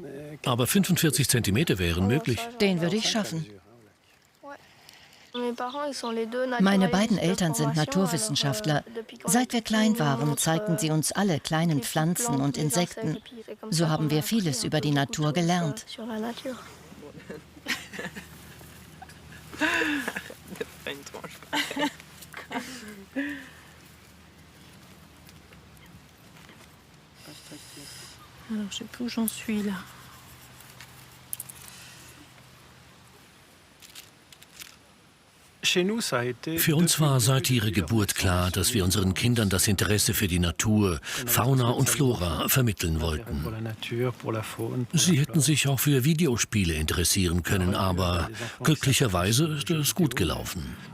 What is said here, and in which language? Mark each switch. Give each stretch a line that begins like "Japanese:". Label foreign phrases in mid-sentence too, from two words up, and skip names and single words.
German: Aber 45 Zentimeter wären möglich. Den würde ich schaffen. Meine beiden Eltern sind Naturwissenschaftler. Seit wir klein waren, zeigten sie uns alle kleinen Pflanzen und Insekten. So haben wir vieles über die Natur gelernt.
French: Alors, je sais plus où j'en suis là.
German: Für uns war seit ihrer Geburt klar, dass wir unseren Kindern das Interesse für die Natur, Fauna und Flora vermitteln wollten. Sie hätten sich auch für Videospiele interessieren können, aber glücklicherweise ist es gut gelaufen.